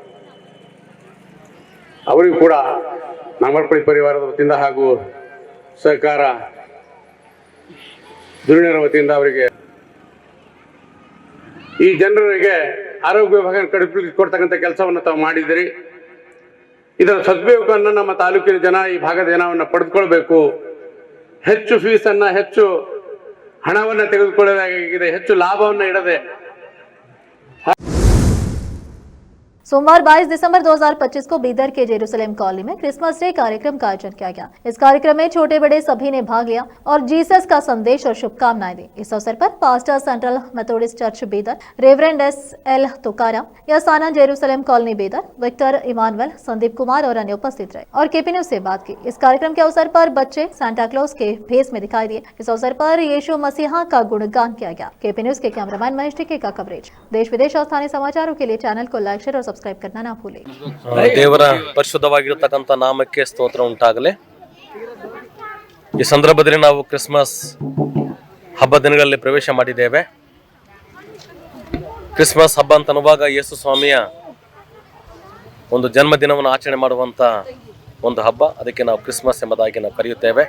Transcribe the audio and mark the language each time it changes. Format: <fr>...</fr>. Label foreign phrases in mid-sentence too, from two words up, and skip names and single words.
<kn>ಅವರಿಗೂ ಕೂಡ ನಾಮರ್ಪಳ್ಳಿ ಪರಿವಾರದ ವತಿಯಿಂದ ಹಾಗೂ ಸಹಕಾರ ಧುರೀಣರ ವತಿಯಿಂದ ಅವರಿಗೆ ಈ ಜನರಿಗೆ ಆರೋಗ್ಯ ವಿಭಾಗ ಕೊಡ್ತಕ್ಕಂಥ ಕೆಲಸವನ್ನು ತಾವು ಮಾಡಿದಿರಿ. ಇದರ ಸದುಪಯೋಗವನ್ನು ನಮ್ಮ ತಾಲೂಕಿನ ಜನ, ಈ ಭಾಗದ ಜನವನ್ನು ಪಡೆದುಕೊಳ್ಬೇಕು. ಹೆಚ್ಚು ಫೀಸನ್ನು, ಹೆಚ್ಚು ಹಣವನ್ನು ತೆಗೆದುಕೊಳ್ಳಲಾಗಿದೆ, ಹೆಚ್ಚು ಲಾಭವನ್ನು ಇಡದೆ।</kn> <hi>सोमवार 22 दिसंबर 2025 को बीदर के जेरूसलेम कॉलोनी में क्रिसमस डे कार्यक्रम का आयोजन किया गया। इस कार्यक्रम में छोटे बड़े सभी ने भाग लिया और जीसस का संदेश और शुभकामनाएं दी। इस अवसर पर पास्टर सेंट्रल मेथोडिस्ट चर्च बीदर रेवरेंड एस.एल. तुकाराम, यासाना जेरूसलेम कॉलोनी बीदर विक्टर इमानुएल, संदीप कुमार और अन्य उपस्थित रहे और केपी न्यूज से बात की। इस कार्यक्रम के अवसर पर बच्चे सांता क्लॉज के भेष में दिखाई दिए। इस अवसर पर यीशु मसीहा का गुणगान किया गया। केपी न्यूज के कैमरामैन महेश टिक्के का कवरेज। देश विदेश और स्थानीय समाचारों के लिए चैनल को लाइक, शेयर और सब्सक्राइब करना ना भूलें।</hi> <kn>ದೇವರ ಪರಿಶುದ್ಧವಾಗಿರತಕ್ಕಂಥ ನಾಮಕ್ಕೆ ಸ್ತೋತ್ರ ಉಂಟಾಗಲಿ। ಈ ಸಂದರ್ಭದಲ್ಲಿ ನಾವು ಕ್ರಿಸ್ಮಸ್ ಹಬ್ಬ ದಿನಗಳಲ್ಲಿ ಪ್ರವೇಶ ಮಾಡಿದ್ದೇವೆ। ಕ್ರಿಸ್ಮಸ್ ಹಬ್ಬ ಅಂತ ಅನ್ನುವಾಗ ಯೇಸು ಸ್ವಾಮಿಯ ಒಂದು ಜನ್ಮದಿನವನ್ನು ಆಚರಣೆ ಮಾಡುವಂಥ ಒಂದು ಹಬ್ಬ, ಅದಕ್ಕೆ ನಾವು ಕ್ರಿಸ್ಮಸ್ ಎಂಬುದಾಗಿ ನಾವು ಕರೆಯುತ್ತೇವೆ।</kn>